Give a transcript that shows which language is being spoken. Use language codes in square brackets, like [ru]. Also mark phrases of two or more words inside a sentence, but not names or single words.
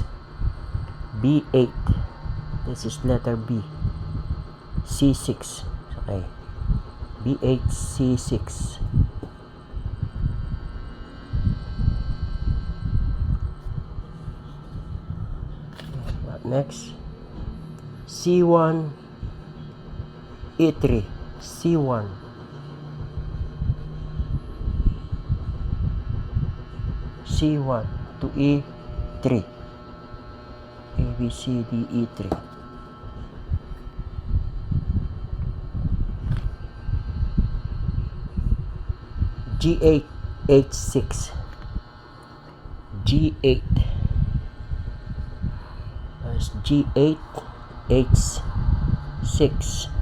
[en] b8, this is letter B. c6. Okay, b8 c6. What next? c1 e3. c1 c1 to e3. A B C D E3. G8 H6. G8. That's G8 H6.